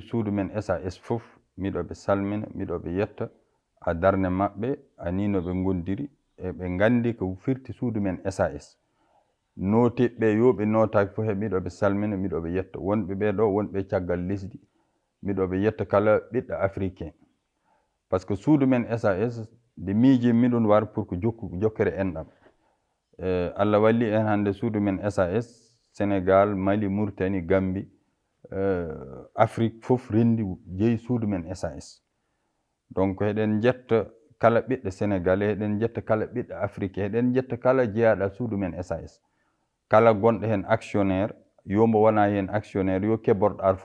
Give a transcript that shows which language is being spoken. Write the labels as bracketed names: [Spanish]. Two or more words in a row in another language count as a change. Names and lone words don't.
[Fula] suudu men SAS fof miɗoɓe salmina miɗoɓe yetta a darne maɓɓe aninoɓe gondiri eɓe gandi ko firti suudu men SAS notiɓɓe yoɓe notaki fof he miɗoɓe salmina miɗoɓe yetta wonɓe ɓeɗo wonɓe caggal lesdi miɗoɓe yetta kala ɓiɗɗo [French] africain par ce que [Fula] suudu men SAS nde miiji miɗon war [French] pour que [Fula] jokkere enɗam Allah walli en hande suudu men SAS Sénégal Mali Mauritanie Gambie Afrique fof rendi jeeyi suudu men SAS donc eɗen jetta kala ɓiɗɗo sénégalais eɗen jetta kala ɓiɗɗo africain eɗen jetta kala jeeyaɗo suudu men SAS kala gonɗo hen actionnaire yombo wona hen actionnaire yo keborɗo ar